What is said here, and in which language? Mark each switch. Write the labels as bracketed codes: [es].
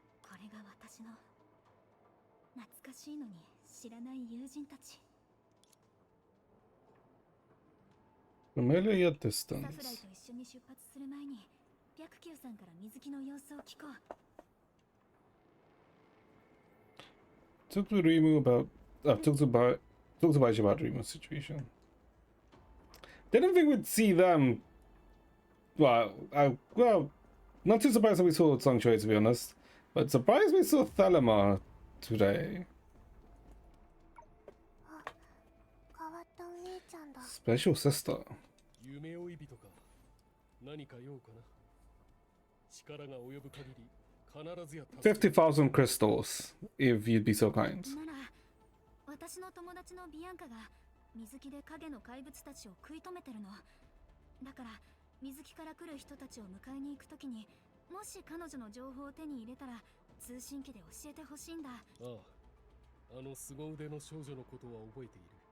[ja] これが私の懐かしいのに知らない友人たち。 [en] Familiar [ja] サフライ [en] distance. [ja] と一緒に出発する前に白球さんから水木の様子を聞こう。 [en] Talk to Rimu about... talk to Baiji about Rimu's situation. Didn't think we'd see them... Well, not too surprised that we saw Song Choi, to be honest. But surprised we saw Thelema today. [ja] 変わったお姉ちゃんだ。 [en] Special sister. [ja] 夢追い人か。何か用かな。力が及ぶ限り必ずや助ける。 [en] 50,000 crystals, if you'd be so kind. [ja] なら私の友達のビアンカが水木で影の怪物たちを食い止めてるの。だから水木から来る人たちを迎えに行くときに、もし彼女の情報を手に入れたら通信機で教えてほしいんだ。ああ、あの凄腕の少女のことは覚えている。